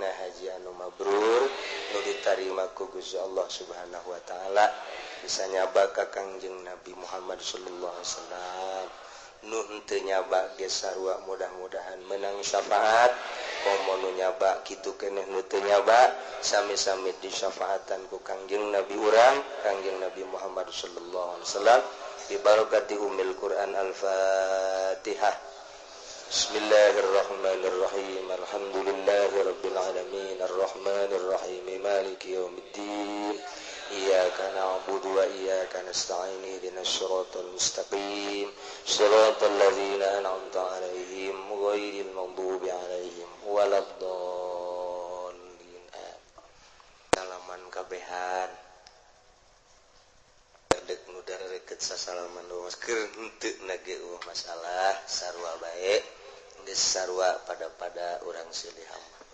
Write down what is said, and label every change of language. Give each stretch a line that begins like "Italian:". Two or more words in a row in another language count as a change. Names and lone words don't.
Sundanese: haji anu mabrur nu ditarima ku Gusti Allah
Arabic: سبحانه وتعالى
Sundanese: bisa nyaba ka Kangjeng Nabi Muhammad
Arabic: صلى الله عليه وسلم
Sundanese: nu henteu nyaba ge sarua mudah-mudahan menang syafaat komo nu nyaba kitu keneh nu teu nyaba sami-sami disyafaatan ku Kangjeng Nabi urang Kangjeng Nabi Muhammad
Arabic: صلى الله عليه وسلم ببركة أم القرآن الفاتحة. بسم الله الرحمن الرحيم. الحمد لله رب العالمين الرحمن الرحيم مالك يوم الدين. إياك نعبد وإياك نستعين اهدنا الصراط المستقيم. صراط الذين أنعمت عليهم غير المغضوب عليهم ولا الضالين.
Sundanese: Salaman kabehan. Dek nu dareukeut sasalaman doa keur henteu nage masalah sarua bae geus sarua pada urang silih